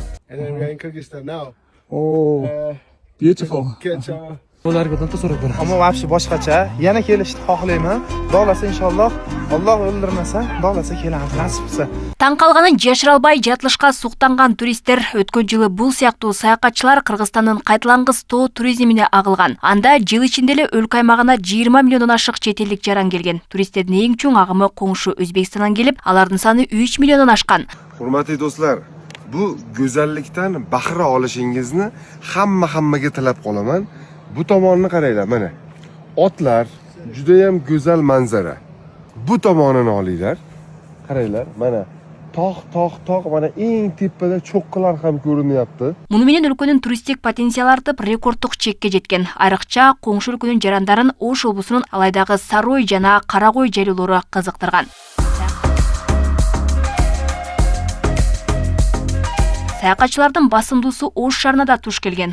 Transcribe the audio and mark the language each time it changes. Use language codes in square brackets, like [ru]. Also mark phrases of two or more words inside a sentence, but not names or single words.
[en] and then we're in Kyrgyzstan now. Oh, beautiful. [uz] Ulardan da so'rab ko'ramiz. Ammo vobshe boshqacha. Yana kelishni xohlayman. Xohlasa inshaalloh, Alloh o'ldirmasa, xohlasa kelamiz, nasib qilsa. [ky] Таң калганын жашыра албай жатылышка суктанган туристтер өткөн жылы бул сыяктуу саякатчылар Кыргызстандын кайталангыс тоо туризмине агылган. Анда жыл ичинде эле өлкө аймагына 20 миллиондон ашык чет элдик жаран келген. Туристтердин эң чоң агымы коңшу Өзбекстандан келип, алардын саны 3 миллиондон ашкан. [uz] Hurmatli do'stlar, bu go'zallikdan bahra olishingizni hammaga tilab qolaman. Bu tomonni qaranglar, mana. Otlar, juda ham go'zal manzara. Bu tomonini olinglar. Qaranglar, mana tog', mana eng tepada cho'qqilar ham ko'rinyapti. [ky] Муну менен өлкөнүн туристтик потенциалы артып, рекорддук чекке жеткен. Айрыкча коңшу өлкөнүн жарандарын Ош облусунун алайдагы Сарой жана Карагой жайлоолору кызыктырган. Саякатчылардын басымдуусу Ош шаарына да туш келген.